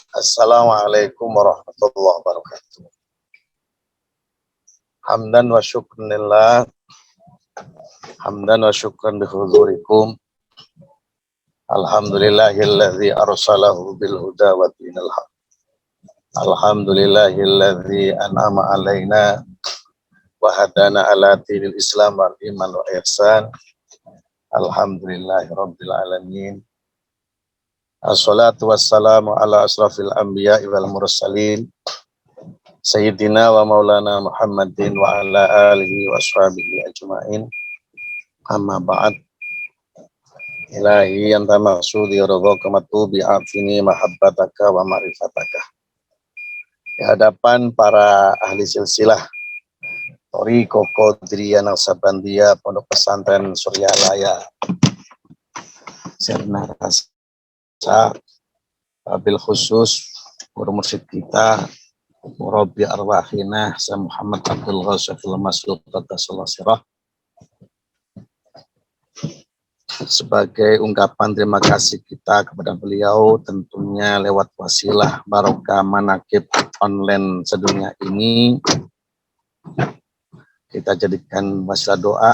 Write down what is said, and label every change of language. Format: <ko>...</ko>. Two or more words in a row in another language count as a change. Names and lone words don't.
<ar>السلام عليكم ورحمة الله وبركاته. حمدا وشكرا لله. حمدا وشكرا بحضوركم. الحمد لله الذي أرسله بالهدى ودين الحق. الحمد لله الذي أنعم علينا وهدانا على دين الإسلام والإيمان والإحسان. الحمد لله رب العالمين. الصلاة والسلام على أشرف الأنبياء والمرسلين سيدنا ومولانا محمد وعلى آله وأصحابه أجمعين. أما بعد. إلهي أنت مقصودي رضاك مطلوبي أعطني محبتك ومعرفتك.</ar> <id>Di hadapan para ahli silsilah Thariqah Qadiriyah Naqsabandiyah Pondok Pesantren Suryalaya Sirna Rasa,</id> <ar>وبالخصوص</ar> <id>guru mursyid kita</id> <ar>مربي أرواحنا</ar> <id>Syekh Muhammad Abdul Ghazafil Masluq</id> <ar>قدس الله سره,</ar> <id>sebagai ungkapan terima kasih kita kepada beliau, tentunya lewat wasilah barokah manaqib online sedunia ini, kita jadikan wasilah doa.</id>